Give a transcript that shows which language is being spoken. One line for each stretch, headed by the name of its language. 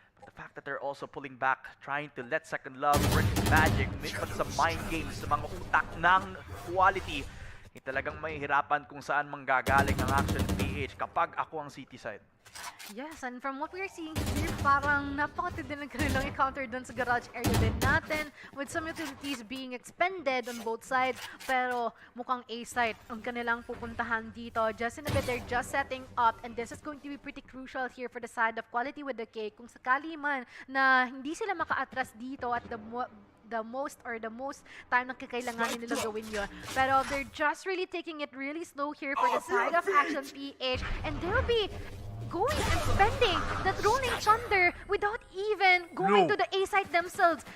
English: But the fact that they're also pulling back, trying to let Second Love work its magic,
Filipino: minsan sa mind games, sa mga utak ng quality, talagang may hirapan kung saan manggagaling ang action PH kapag ako ang CT side.
English: Yes, and from what we're seeing here,
Filipino: parang napakatindi ng kanilang encounter dun sa garage area din natin
English: with some utilities being expended on both sides.
Filipino: Pero mukhang A-site ang kanilang pupuntahan dito.
English: Just in a bit, they're just setting up and this is going to be pretty crucial here for the side of quality with the K.
Filipino: Kung sakali man na hindi sila maka-atras dito
English: at the most time
Filipino: na kakailanganin nila gawin yun.
English: Pero they're just really taking it really slow here for the side of Action PH and they'll be going and spending that rolling thunder without even going to the A site themselves.